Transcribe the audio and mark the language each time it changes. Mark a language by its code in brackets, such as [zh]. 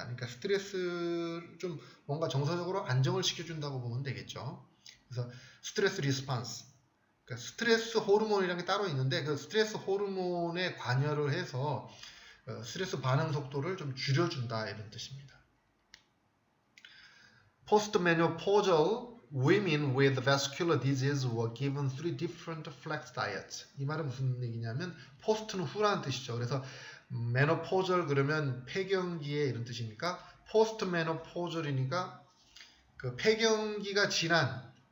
[ko] 그러니까 스트레스를 좀 뭔가 정서적으로 안정을 시켜준다고 보면 되겠죠. 그래서 스트레스 리스판스, 그러니까 스트레스 호르몬이라는 게 따로 있는데, 그 스트레스 호르몬에 관여를 해서 스트레스 반응 속도를 좀 줄여준다 이런 뜻입니다. [en] Postmenopausal women with vascular disease were given 3 different flex diets. [ko] 이 말은 무슨 얘기냐면 post는 후라는 뜻이죠. 그래서 menopausal 그러면 폐경기에 이런 뜻이니까 postmenopausal이니까 그 폐경기가 지난